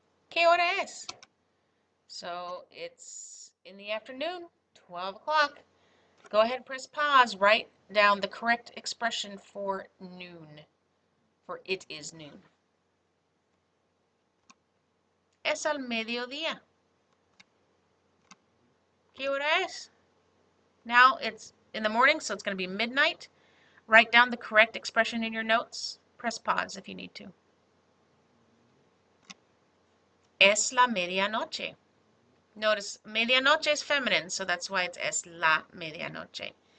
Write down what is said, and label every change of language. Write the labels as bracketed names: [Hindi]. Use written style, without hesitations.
[Spanish] ¿Qué hora es? [English] So it's in the afternoon, 12 o'clock. Go ahead and press pause. Write down the correct expression for noon. For it is noon. [Spanish] Es al mediodía. ¿Qué hora es? [English] Now it's in the morning, so it's going to be midnight. Write down the correct expression in your notes. Press pause if you need to. [Spanish] Es la medianoche. [English] Notice medianoche is feminine, so that's why it's [Spanish] es la medianoche.